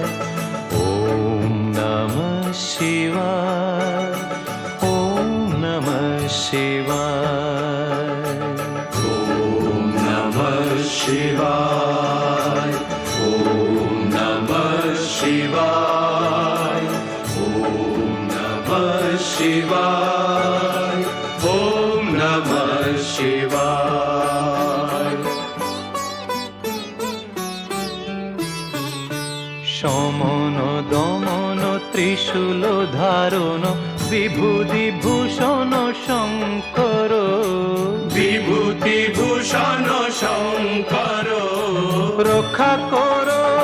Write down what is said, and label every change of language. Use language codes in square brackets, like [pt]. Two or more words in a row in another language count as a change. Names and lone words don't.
[sa] ॐ नमः शिवाय ॐ नमः शिवाय ॐ नमः शिवाय ॐ नमः शिवाय ॐ नमः शिवाय ॐ नमः शिवाय। [bn] সমন দমন ত্রিশূল ধারণ বিভূতি ভূষণ শঙ্কর বিভূতি ভূষণ শঙ্কর রক্ষা করো